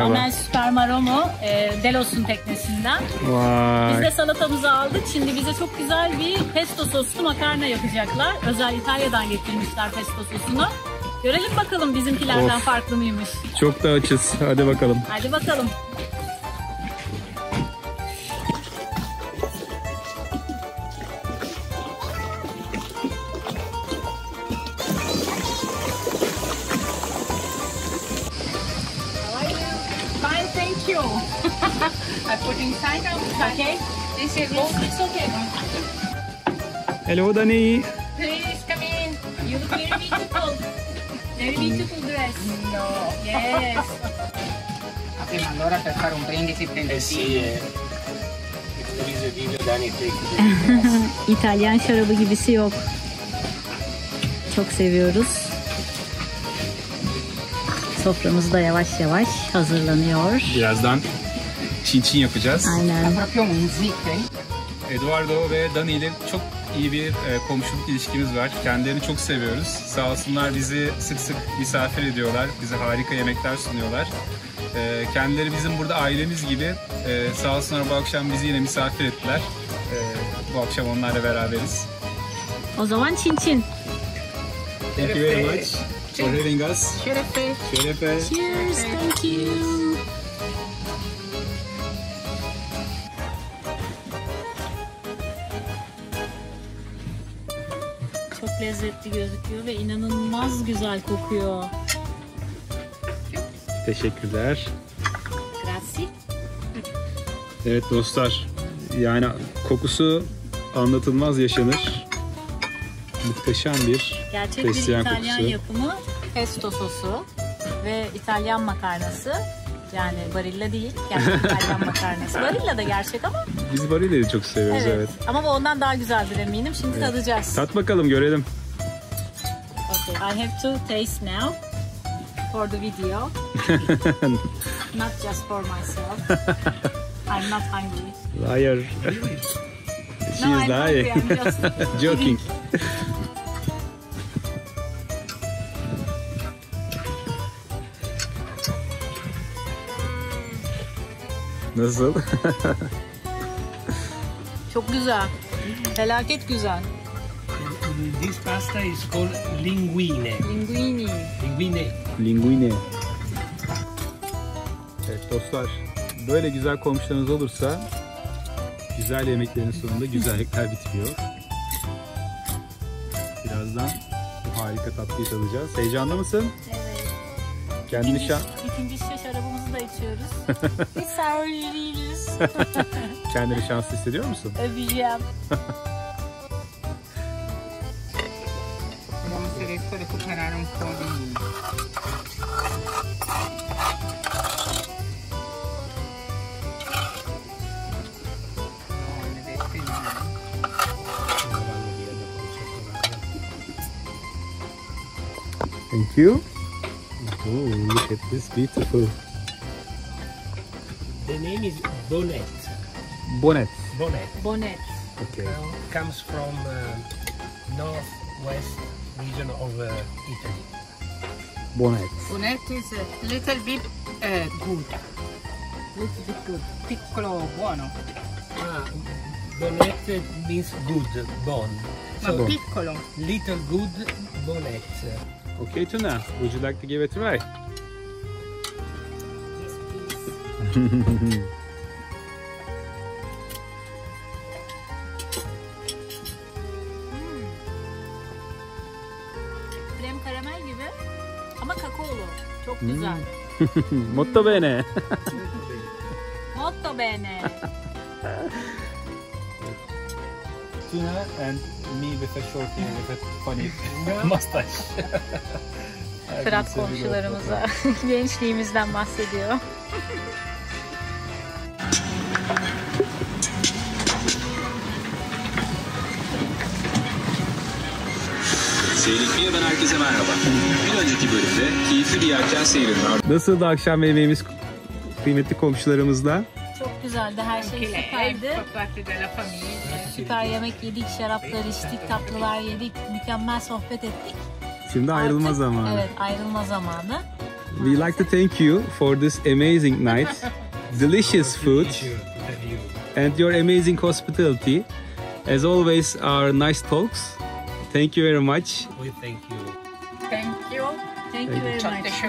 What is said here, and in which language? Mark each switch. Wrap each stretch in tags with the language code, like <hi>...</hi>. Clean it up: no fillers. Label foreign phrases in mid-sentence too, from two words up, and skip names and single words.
<tr>Amel Supermaromo, Delos'un teknesinden. Vay. Biz de salatamızı aldık. Şimdi bize çok güzel bir pesto soslu makarna yapacaklar. Özel İtalya'dan getirmişler pesto sosunu. Görelim bakalım bizimkilerden farklı mıymış. Çok da açız. Hadi bakalım. Hadi bakalım.</tr> <en>Fine, thank you. I put inside out. Okay. This is it's okay. Hello Dani. Please come in. You look very beautiful. Very beautiful dress. No. Yes.</en> <it>Allora per fare un brindisi tendentino.</it> <tr>İtalyan şarabı gibisi yok. Çok seviyoruz. Soframız da yavaş yavaş hazırlanıyor. Birazdan çin yapacağız. Aynen.</tr> <it>Proprio un zip.</it> <tr>Eduardo ve Dani ile çok iyi bir komşuluk ilişkimiz var. Kendilerini çok seviyoruz. Sağ olsunlar, bizi sık sık misafir ediyorlar. Bize harika yemekler sunuyorlar. Kendileri bizim burada ailemiz gibi. Sağ olsunlar, bu akşam bizi yine misafir ettiler. Bu akşam onlarla beraberiz. O zaman çin.</tr> <en>Thank you very much for having us.</en> <tr>Şerefe. Şerefe.</tr> <en>Cheers, thank you.</en> <tr>Çok lezzetli gözüküyor ve inanılmaz güzel kokuyor. Teşekkürler. Grazie. Evet dostlar, yani kokusu anlatılmaz yaşanır. Muhteşem bir Gerçek bir fesleğen İtalyan kokusu. yapımı pesto sosu ve İtalyan makarnası. Yani Barilla değil, gerçek İtalyan makarnası. Barilla da gerçek ama. Biz Barilla'yı çok seviyoruz, evet. Ama bu ondan daha güzeldir eminim. Şimdi tadacağız. Tat bakalım, görelim.</tr> <en>Okay, I have to taste now for the video. Not just for myself. I'm not hungry. Liar. She No, is I'm hungry. lying. I'm just Joking.</en> <tr>Nasıl? Çok güzel. Felaket güzel.</tr> <en>This pasta is called linguine. Linguini. Linguine. Linguine.</en> <tr>Evet dostlar, böyle güzel komşularınız olursa güzel yemeklerin sonunda güzellikler bitmiyor. Birazdan bu harika tatlıyı tadacağız. Heyecanlı mısın? Evet. Kendini İkinci şişe şarabımızı da içiyoruz. Biz sarhoşuz. Kendini şanslı hissediyor musun? Öpeceğim.</tr> <it>Vediamo se riesco a recuperare un po' di...</it> <en>Thank you. Oh, look at this, beautiful. The name is Bonnet. Bonnet. Bonnet. Bonnet. Okay. Comes from northwest region of Italy. Bonnet. Bonnet is a little bit good. little bit good.</en> <it>Piccolo buono.</it> <en>Bonnet means good, bon. Ma So, piccolo. little good bonnet. Okay Tuna, would you like to give it a try? Yes, please.</en> <tr>Krem karamel gibi ama kakaolu. Çok güzel.</tr> <it>Molto bene. Molto bene.</it> <en>Tuna and me with a short hair with a funny mustache.</en> <tr>Fırat komşularımıza gençliğimizden bahsediyor. Seyirlikliye'den herkese merhaba. Bir önceki bölümde keyifli bir yelken seyrinin ardından... Nasıldı akşam yemeğimiz kıymetli komşularımızla? Çok güzeldi, her şey süperdi.</tr> <it>Fa parte della famiglia.</it> <tr>Süper yemek yedik, şaraplar içtik, tatlılar yedik, mükemmel sohbet ettik. Şimdi ayrılma Artık, zamanı. Evet, ayrılma zamanı.</tr> <en>We like to thank you for this amazing night, delicious food, and your amazing hospitality. As always, our nice talks. Thank you very much. We thank you. Thank you. Thank you very</en> <tr>Çok</tr> <en>much.</en> <tr>teşekkür</tr>